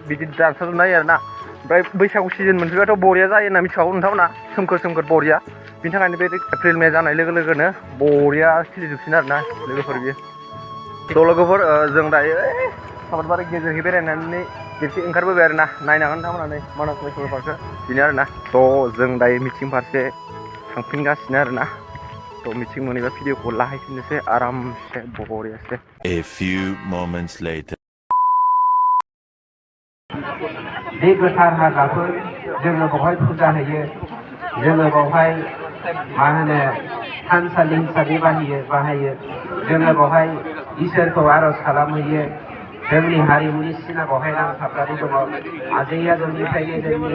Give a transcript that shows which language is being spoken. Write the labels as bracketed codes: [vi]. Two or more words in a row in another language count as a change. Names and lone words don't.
[brx] बिदि दानस्रावजोबनो हायो आरोना ओमफ्राय बैसागु सिजोन मोनफैबाथ' बरिया जायो होनना मिथिखागौ नोंथांमोना सोमखोर बरिया बिनि थाखायनो बे एप्रिल मे जानाय लोगो लोगोनो बरिया खिलिजोबसिन आरोना लोगोफोर बियो थ' लोगोफोर जों दायो सापात बारि गेजेरखै बेरायनानै खेबसे ओंखारबोबाय आरोना नायनो हागोन नोंथांमोना मानास नेसनेल पार्कखौ बेनो आरोना थ' जों दायो मिटिं फारसे थांफिनगासिनो आरोना थ' मिथिं मोनैबा भिडिअखौ लाहैफिननोसै आरामसे बरियासे [en] A few moments later. [brx] बे गोथार हाग्राफोर जोङो बेवहाय फुजा होयो जोङो बेवहाय मा होनो थानसालि हिसाबै बाहायो जोङो बेवहाय इसोरखौ आर'ज खालामहैयो जोंनि हारिमुनि सिना बेवहाय नांथाबनानै दङ आजै आजौनिफ्रायनो जोंनि